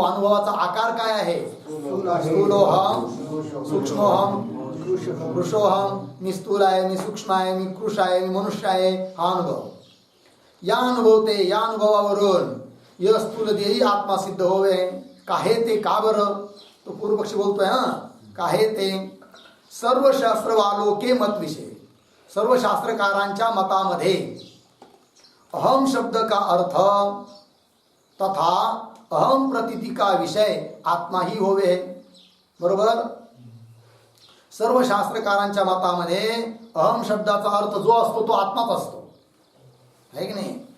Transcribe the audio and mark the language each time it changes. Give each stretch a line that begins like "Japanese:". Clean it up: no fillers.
Marathi: अनुभवाचा आकार काय आहे? स्थूलोहम, सूक्ष्मोहम, कृशोहम. मी स्थूल आहे, मी सूक्ष्म आहे, मी कृश आहे, मी मनुष्य आहे. हा अनुभव. या अनुभवावरून
Hindi: य स्थूल देही आत्मा सिद्ध होवे. काहे ते?
Marathi: का बरं? तो पूर्वपक्षी बोलतोय. काहे ते?
Hindi: सर्व शास्त्र वालो के मत विषय.
Marathi: सर्व शास्त्रकारांच्या मतामध्ये
Hindi: अहम शब्द का अर्थ तथा अहम प्रतीति का विषय आत्मा ही होवे.
Marathi: बरोबर. सर्व शास्त्रकारांच्या मतामध्ये अहम शब्दाचा अर्थ जो असतो तो आत्माच असतो, आहे की नाही.